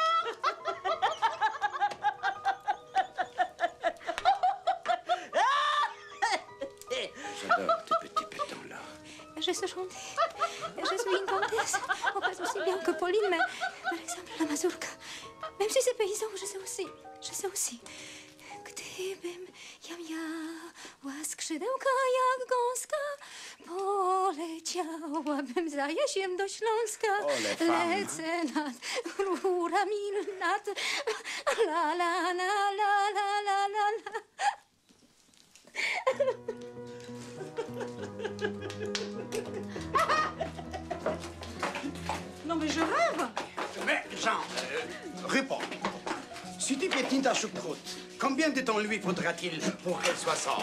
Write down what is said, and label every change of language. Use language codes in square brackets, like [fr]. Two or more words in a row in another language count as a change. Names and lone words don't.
[fr] J'adore tes petits pétons-là. Je sais chanter. Je suis une comtesse. On passe aussi bien que Pauline, mais par exemple la mazurka. Même si c'est paysan, je sais aussi. Je sais aussi. [pl] Gdybym ja miała skrzydełka jak gąska, poleciałabym za jesiem do Śląska. Lecę nad rurami, nad la la la la la la la la. [fr] Non, mais je rêve. Mais, Jean, réponds. Si tu piétines ta choucroute, combien de temps lui faudra-t-il pour qu'elle soit sobre?